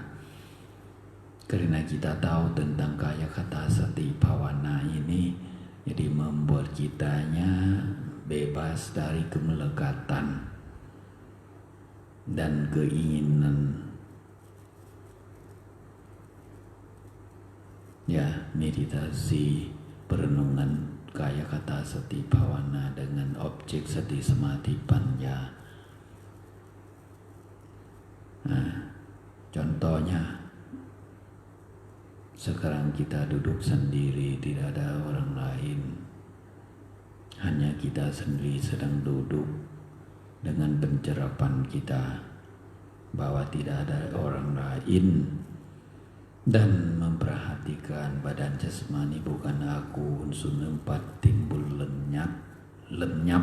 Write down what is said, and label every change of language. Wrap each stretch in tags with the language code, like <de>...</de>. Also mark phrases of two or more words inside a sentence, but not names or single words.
<id>Karena kita tahu tentang</id> <pi>kaya kata sati bhavana</pi> <id>ini, jadi membuat kitanya bebas dari kemelekatan dan keinginan. Ya, meditasi perenungan</id> <pi>kaya kata sati bhavana</pi> <id>dengan objek</id> <pi>sati samadhi panya.</pi> <id>Contohnya, sekarang kita duduk sendiri, tidak ada orang lain, hanya kita sendiri sedang duduk dengan pencerapan kita bahwa tidak ada orang lain, dan memperhatikan badan jasmani bukan aku, unsur 4 timbul lenyap.</id>